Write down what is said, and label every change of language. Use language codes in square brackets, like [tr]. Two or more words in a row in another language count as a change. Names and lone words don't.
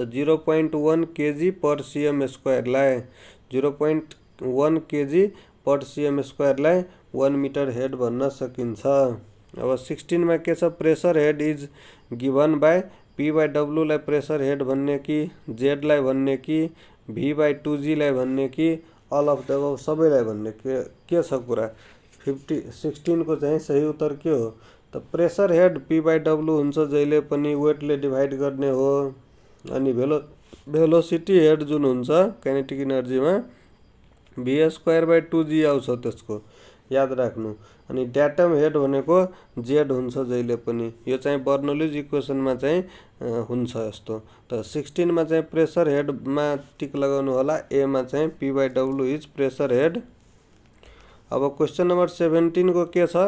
[ne] 0.1 [en] kg per cm square [ne] 0.1 [en] kg per cm square [ne] 1 [en] meter head [ne] भन्न सकिन्छ। अब 16 मा के छ? [en] pressure head is given by P by W [ne] लाई प्रेसर हेड भन्ने कि, जेड लाई भन्ने कि, [en] V by 2g [ne] लाई भन्ने कि, [en] all of the above [ne] सबैलाई भन्ने के छ कुरा? 16 को चाहिँ सही उत्तर के हो त? [en] pressure head P by W [ne] हुन्छ जहिले पनि वेटले डिभाइड गर्ने हो। अनि [en] velocity head [ne] जुन हुन्छ [en] kinetic energy V square by 2g [ne] आउँछ, त्यसको याद राख्नु। अनि [en] datum head [ne] भनेको जेड हुन्छ जहिले पनि। यो चाहिँ [en] Bernoulli's equation [ne] चाहिँ हुन्छ यस्तो। त 16 मा चाहिँ [en] pressure head [ne] टिक लगाउनु होला। एमा चाहिँ [en] P by W is pressure head. [ne] अब [en] question number [ne] 17 को के छ?